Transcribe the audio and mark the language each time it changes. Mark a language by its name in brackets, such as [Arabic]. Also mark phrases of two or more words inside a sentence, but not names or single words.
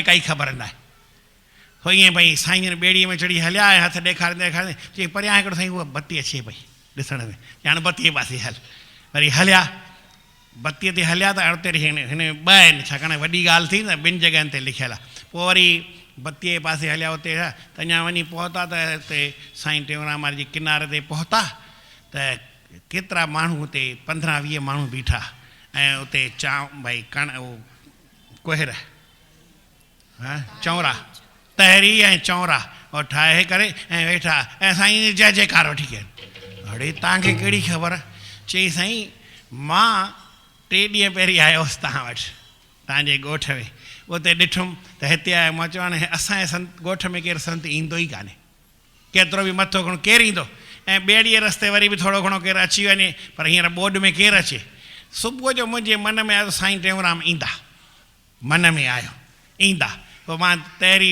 [Sindhi] काई ख़बर न आहे हो ईअं भई साईं ॿेड़ीअ में चढ़ी हलिया ऐं हथु ॾेखारींदे ॾेखारींदे चई परियां हिकिड़ो साईं उहा बत्ती अचे पई ॾिसण में हाणे बत्तीअ पासे हल वरी हलिया बत्तीअ ते हलिया त उते हिन ॿ आहिनि छाकाणि वॾी ॻाल्हि थी न ॿिनि जॻहियुनि ते लिखियलु आहे पोइ वरी बत्तीअ जे पासे हलिया उते त अञा वञी पहुता त हिते साईं टेऊंराम वारे जे किनारे ते पहुता त केतिरा माण्हू हुते 15-20 माण्हू बीठा ऐं उते भई कोहिर चौरा तहरी ऐं चौरा और ठाहे करे ऐं वेठा ऐं साईं जय जयकार वठी कनि अड़े तव्हांखे कहिड़ी ख़बर चई साईं मां 3 ॾींहं पहिरीं आयो हुउसि तव्हां वटि तव्हांजे ॻोठ में उते ॾिठुमि त हिते आयो मां चवां हाणे असांजे संत ॻोठ में केरु संत ईंदो ई कान्हे केतिरो बि मथो खणो केरु ईंदो ऐं ॿेड़ीअ रस्ते वरी बि थोरो घणो केरु अची वञे पर हींअर बोड में केरु अचे सुबुह जो मुंहिंजे मन में आयो साईं टेऊंराम ईंदा मन में आयो ईंदा पोइ मां तहरी